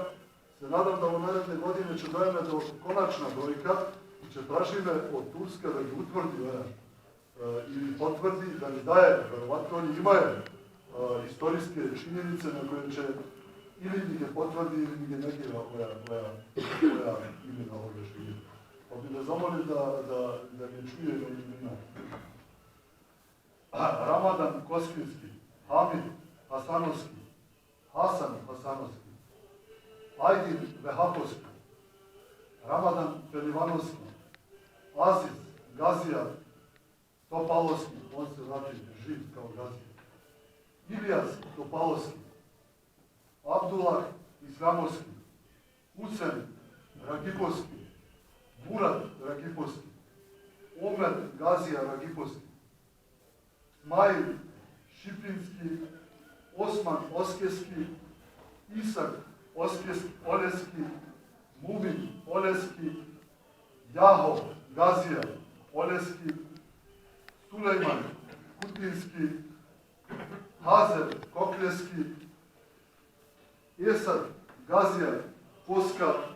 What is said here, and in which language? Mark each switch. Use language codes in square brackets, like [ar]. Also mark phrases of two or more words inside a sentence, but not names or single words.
[sr] Se nadam da u naredne godine će dojeme do konačna brojka i će tražime od Turska da ga utvrdi ili potvrdi, da mi daje, verovatno oni imaju istorijske činjenice na koje će ili mi ga potvrdi ili mi ga negira koja imena ovoga živi. Pa bi da zamolim da me čuje na imena. Ramadan Koskinski, Hamid Hasanovski, Hasan Hasanovski, Aydin Vehapovski, Ramadan Pelivanovski, Aziz Gazija Topalovski, on se znači živ kao Gazija, Ilyas Topalovski, Abdullah Islamovski, Husen Ragipovski, Murat Ragipovski, Omer Gazija Ragipovski, Smail Šipinski, Osman Oskeski, Isak Oleski, Mumin Oleski, Jaho Gazija Oleski, Sulejman Kutinski, Hazer Kokleski, Esad Gazija Koska,